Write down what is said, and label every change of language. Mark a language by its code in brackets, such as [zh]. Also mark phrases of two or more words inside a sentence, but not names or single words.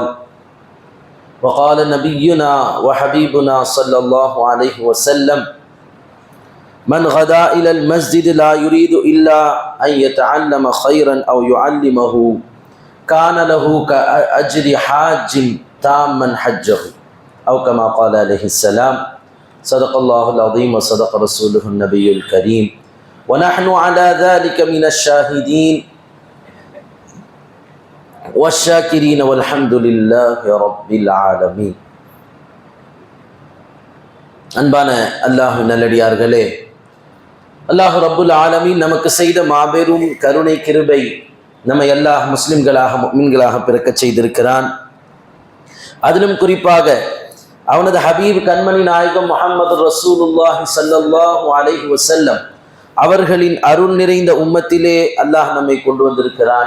[ar] وقال نبينا وحبيبنا صلى الله عليه وسلم: من غدا إلى المسجد لا يريد إلا أن يتعلم خيرا أو يعلمه كان له كأجر حاج تاما حجه، أو كما قال عليه السلام. صدق الله العظيم وصدق رسوله النبي الكريم، ونحن على ذلك من الشاهدين والشاكرين والحمد لله رب العالمين. [ta] அன்பான அல்லாஹ் நல்லடியார்களே, அல்லாஹ் [ar] رب العالمين [ta] நமக்கு செய்த மாபெரும் கருணை கிருபை நம்மை அல்லாஹ் முஸ்லிம்களாக முஃமின்களாக பிறக்கச் செய்திருக்கிறான். அதிலும் குறிப்பாக அவனது ஹபீப் கண்மணி நாயகம் முஹம்மது ரசூலுல்லாஹி [ar] صلى الله عليه وسلم [ta] அவர்களின் அருள் நிறைந்த உம்மத்திலே அல்லாஹ் நம்மை கொண்டு வந்திருக்கிறான்.